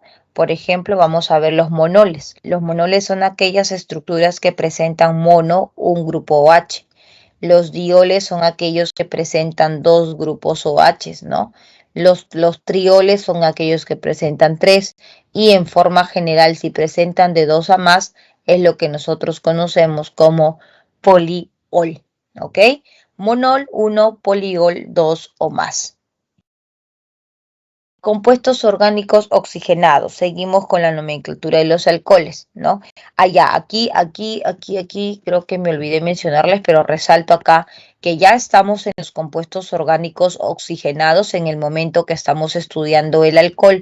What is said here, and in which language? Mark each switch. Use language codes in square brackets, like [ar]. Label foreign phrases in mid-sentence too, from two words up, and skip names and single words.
[es] Por ejemplo, vamos a ver los monoles. Los monoles son aquellas estructuras que presentan mono, un grupo OH. Los dioles son aquellos que presentan dos grupos OH, ¿no? Los trioles son aquellos que presentan tres y en forma general, si presentan de dos a más, es lo que nosotros conocemos como poliol. ¿Ok? Monol 1, poliol 2 o más. Compuestos orgánicos oxigenados. Seguimos con la nomenclatura de los alcoholes, ¿no? Aquí, creo que me olvidé mencionarles, pero resalto acá que ya estamos en los compuestos orgánicos oxigenados en el momento que estamos estudiando el alcohol.